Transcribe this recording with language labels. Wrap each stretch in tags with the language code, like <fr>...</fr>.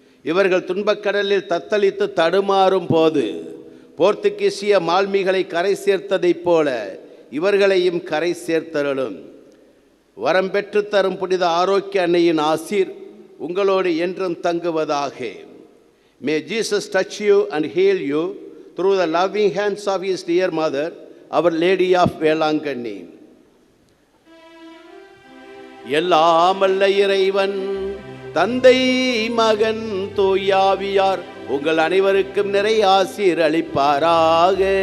<ta>இவர்கள் துன்பக்கடலில் தத்தளித்து தடுமாறும் போது போர்த்துகீசிய மால்மிகளை கரை சேர்த்ததைப் போல இவர்களையும் கரை சேர்த்தருளும். வரம் பெற்று தரும் புனித ஆரோக்கிய அன்னையின் ஆசீர் உங்களோடு என்றும் தங்குவதாக.</ta> <en>May Jesus touch you and heal you through the loving hands of his dear mother, Our Lady of Velankanni.</en> <ta>எல்லாம் வல்ல இறைவன் தந்தை மகன் தூயாவியார் உங்கள் அனைவருக்கும் நிறை ஆசீர் அளிப்பாராக.</ta>